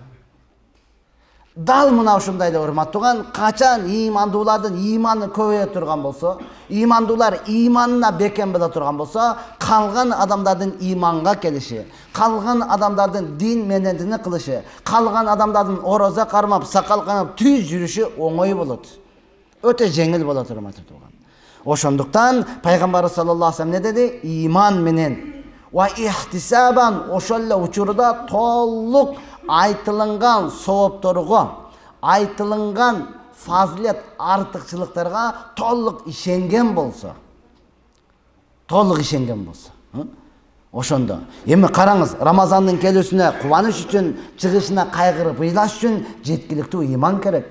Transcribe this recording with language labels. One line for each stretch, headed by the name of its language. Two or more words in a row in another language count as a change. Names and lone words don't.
Kyrgyz: Дал мына ушундай эле урматтууган, качан имандуулардын иманы көбөйө турган болсо, имандуулар иманына бекем боло турган болсо, калган адамдардын иманга келиши, калган адамдардын дин менендини кылышы, калган адамдардын ороза кармап, сакал камап, түз жүрүшү оңой болот. Өтө жеңил болот урматтууган. Ошондуктан пайгамбарыбыз
Arabic: صلى الله عليه وسلم
Kyrgyz: не деди? Иман менен
Arabic: واحتسابا
Kyrgyz: ошол эле учурда толук айтылынган соопторго, айтылынган фазилет артыкчылыктарга толук ишенген болсо, ошондо эми караңыз, Рамазандын келүүсүнө кубаныш үчүн, чыгышына кайгырып ыйлаш үчүн жеткиликтүү иман керек.